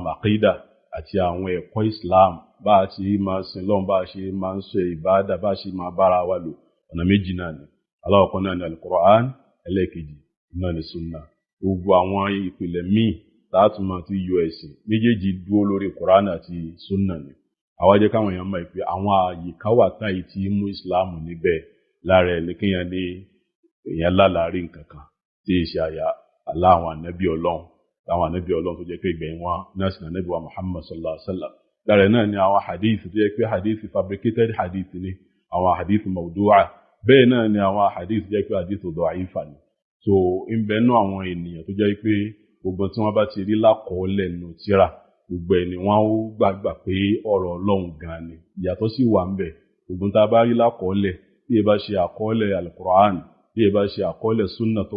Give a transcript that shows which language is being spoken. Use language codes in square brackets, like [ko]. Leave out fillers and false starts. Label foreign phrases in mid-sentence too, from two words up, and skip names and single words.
[yo] àkídà àti àwọn ẹ̀kọ́ Islam bá a ti máa sin lọ́n bá a ṣe máa ń ṣe ìbáàdà bá a ṣe máa bára wa lò ọ̀nà méjì náà ni aláwọ̀kan náà ni al-Qur'an ẹlẹ́ẹ̀kejì náà ni sunna gbogbo àwọn ìpìlẹ̀ míì látùmọ̀ tí yọ ẹ̀sìn méjèèjì dúró lórí Qur'an àti sunna ni àwa jẹ́ káwọn èèyàn mọ̀ pé àwọn àyíká wà táyì tí mú Islam níbẹ̀ lára ẹ̀ ní kéèyàn ní èèyàn lálàárí nǹkan kan tí ì ṣe àyà aláwọn ànábì Ọlọ́run tó jẹ́ pé ìgbẹ̀yìn wọn náà sì ànábì wa Muhammad [ar] صلى الله عليه وسلم [yo] lára ẹ̀ náà ni àwọn hadith tó jẹ́ pé hadith fabricated hadith ni àwọn [ar] حديث موضوعة [yo] bẹ́ẹ̀ náà ni àwọn hadith jẹ́ pé [ar] حديث ضعيفة [yo] ni so ń bẹ nú àwọn ènìyàn tó jẹ́ pé gbogbo tí wọ́n bá ti rí lákọọ́lẹ̀ nù tírà gbogbo ẹni wọ́n ó gbàgbà pé ọ̀rọ̀ Ọlọ́run gan ni ìyàtọ̀ sì wà ń bẹ gbogbo tá a bá rí lákọọ́lẹ̀ bí ẹ bá ṣe àkọọ́lẹ̀ al-Qur'an bí ẹ bá ṣe àkọọ́lẹ̀ sunna tó